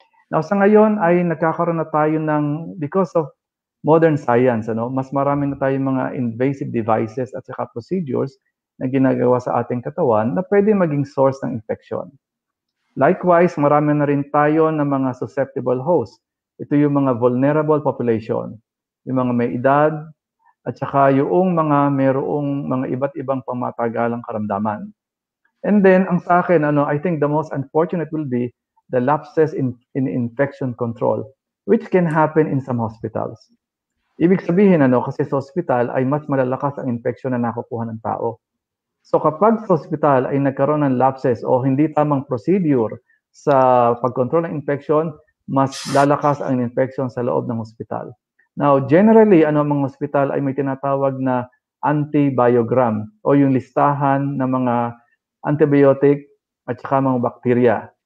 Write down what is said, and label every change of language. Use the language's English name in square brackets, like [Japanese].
[Filipino] Now, sa ngayon ay nagkakaroon na tayo ng, [English] because of modern science, [Filipino] mas marami na tayong mga invasive devices at saka procedures na ginagawa sa ating katawan na pwede maging source ng infection. [English] Likewise, [Filipino] marami na rin tayo ng mga susceptible hosts. Ito yung mga vulnerable population, yung mga may edad, at saka yung mga mayroong mga iba't ibang pamatagalang karamdaman. And then, ang sa akin, [English] I think the most unfortunate will be the lapses in infection control, which can happen in some hospitals. [Filipino] Ibig sabihin, kasi sa hospital ay mas malalakas ang infection na nakukuha ng tao. So kapag sa hospital ay nagkaroon ng lapses o hindi tamang procedure sa pagkontrol ng infection, mas lalakas ang infection sa loob ng hospital. Now, generally, mga hospital ay may tinatawag na antibiogram o yung listahan ng mga antibiotic at saka mga bakterya.